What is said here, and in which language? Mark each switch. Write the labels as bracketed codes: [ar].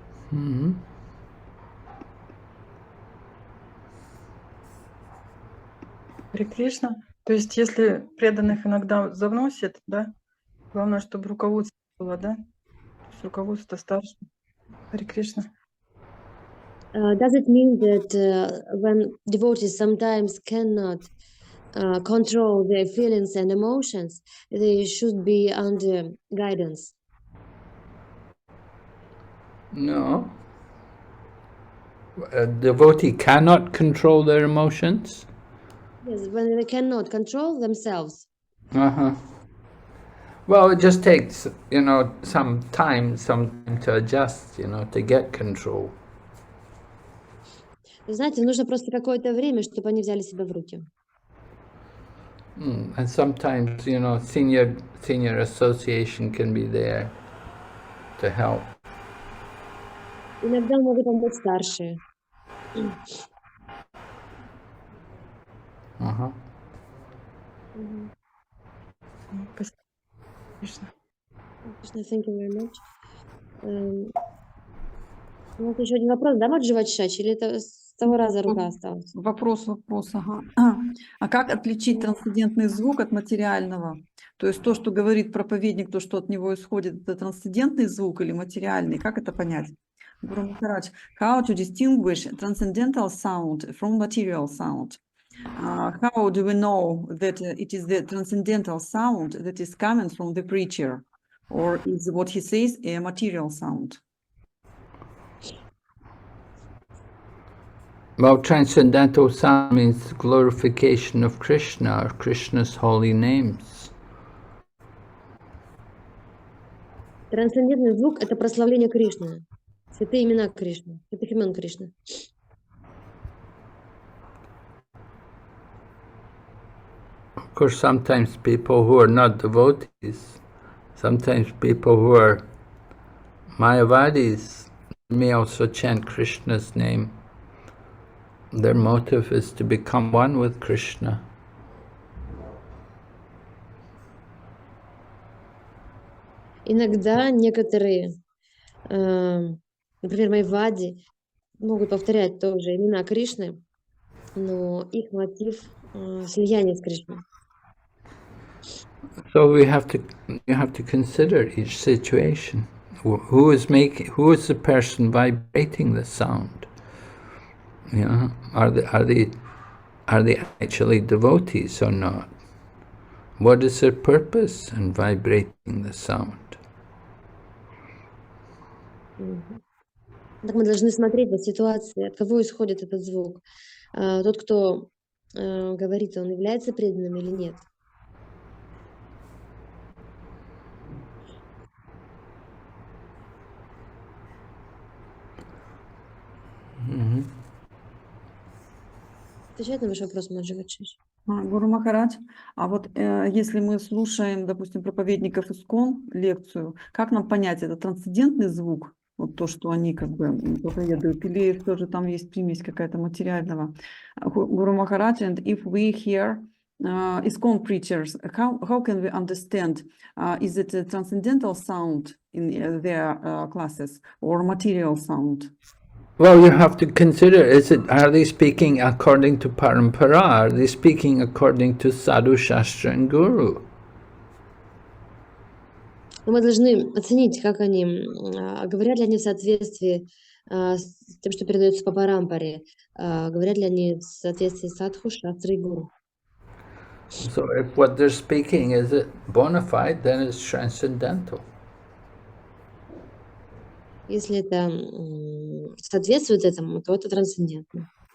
[ru] Mm-hmm. Харе Кришна. То есть, если преданных иногда завносит, да, главное, чтобы руководство было, да, то есть руководство старше. Харе Кришна. [en] Does it mean that when devotees sometimes cannot control their feelings and emotions, they should be under guidance? No. A devotee cannot control their emotions? Yes, when they cannot control themselves. Uh-huh. Well, it just takes, some time to adjust, to get control. [ru] Вы знаете, нужно просто какое-то время, чтобы они взяли себя в руки. [en] And sometimes, senior association can be there to help. [ru] Иногда могут помочь старшие. Uh-huh. Кришна. [en] Thank you very much. [ru] У нас еще один вопрос, да, Маджива Чач, или это с того раза рука осталась? Вопрос, ага. А как отличить трансцендентный звук от материального? То есть то, что говорит проповедник, то, что от него исходит, это трансцендентный звук или материальный? Как это понять? [en] Гуру Махарадж, how to distinguish transcendental sound from material sound? How do we know that it is the transcendental sound that is coming from the preacher? Or is what he says a material sound? Well, transcendental sound means glorification of Krishna, or Krishna's holy names. [ru] Трансцендентный звук — это прославление Кришны, святые имена Кришны, святых имен Кришны. [en] Of course, sometimes people who are not devotees, sometimes people who are Mayavadis may also chant Krishna's name. Their motive is to become one with Krishna. [ru] Иногда некоторые, например, майвади, могут повторять тоже имена Кришны, но их мотив слияние с Кришной. [en] So you have to consider each situation. Who is the person vibrating the sound? You know, are they actually devotees or not? What is their purpose in vibrating the sound? [ru] Так мы должны смотреть на ситуации, от кого исходит этот звук. Тот, кто говорит, он является преданным или нет. Отвечает на ваш вопрос, Мадживачиш? Гуру Махарадж, а вот если мы слушаем, допустим, проповедников ИСККОН лекцию, как нам понять, это трансцендентный звук, вот то, что они как бы проповедуют, или тоже там есть примесь какая-то материального? [en] Гуру Махарадж, and if we hear ISKCON preachers, how can we understand, is it a transcendental sound in their classes or material sound? Well, you have to consider, are they speaking according to parampara? Are they speaking according to sadhu, shastra and guru? [ru] Мы должны оценить, как они, говорят ли они в соответствии с тем, что передается по парампаре, говорят ли они в соответствии с садху, шастрой и гуру. [en] So if what they're speaking is it bona fide, then it's transcendental. [ru] Если это соответствует этому, то это трансцендентно.